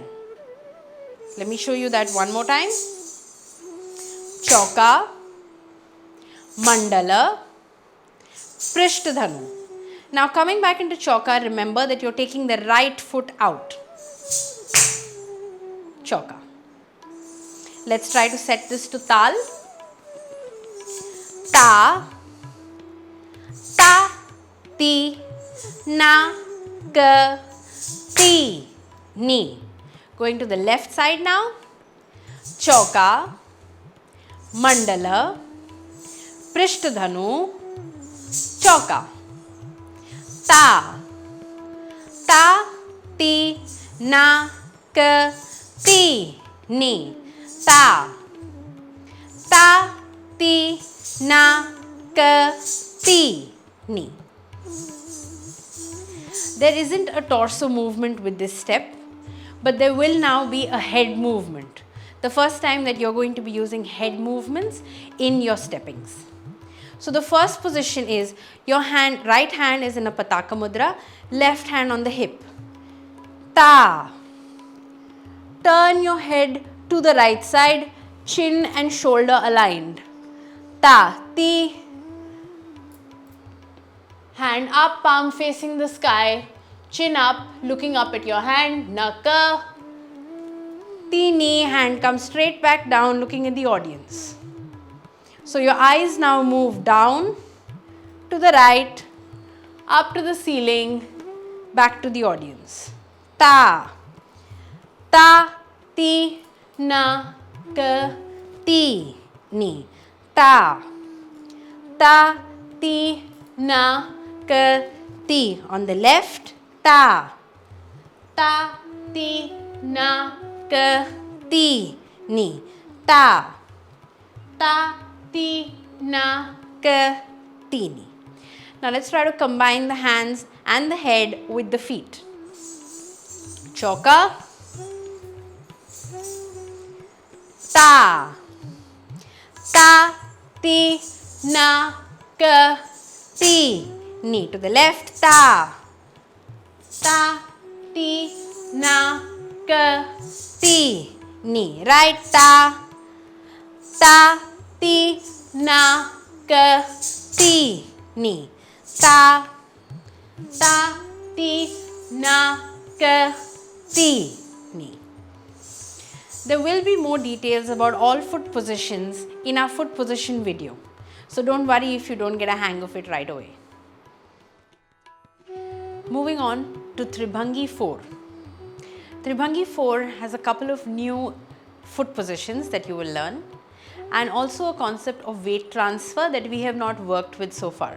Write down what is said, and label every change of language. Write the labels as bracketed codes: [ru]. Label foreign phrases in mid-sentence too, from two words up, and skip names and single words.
[en] Let me show you that one more time. Chauka, mandala, Prishtadhanu. Now coming back into Chauka, remember that you're taking the right foot out. Chauka. Let's try to set this to Tal. Ta, ta, ti, na, ka, ti, ni. Going to the left side now. Chauka, mandala, Prishtadhanu, Chauka. Ta, ta, ti, na, ka, ti, ni. Ta, ta, ti, na, ka, ti, ni. There isn't a torso movement with this step, but there will now be a head movement. The first time that you're going to be using head movements in your steppings. So the first position is your hand, right hand is in a Pataka Mudra, left hand on the hip. Ta. Turn your head to the right side, chin and shoulder aligned. Ta. Ti. Hand up, palm facing the sky, chin up, looking up at your hand, naka. Ti, ni, hand comes straight back down, looking at the audience. So your eyes now move down, to the right, up to the ceiling, back to the audience. Ta, ta, ti, na, ka, ti, ni. Ta, ta, ti, na, ka, ti. On the left, ta, ta, ti, na, ka, ti, ni. Ta, ta, ti, na, ka, ti, ni. Now let's try to combine the hands and the head with the feet. Chauka, ta, ta, ti, na, ka, ti, ni. To the left, ta, ta, ti, na, ka, ti, ni. Right, ta, ta, ti, na, ka, ti, ni. Ta, ta, ti, na, ka, ti, ni. There will be more details about all foot positions in our foot position video. So don't worry if you don't get a hang of it right away. Moving on to Tribhangi 4. Tribhangi 4 has a couple of new foot positions that you will learn and also a concept of weight transfer that we have not worked with so far.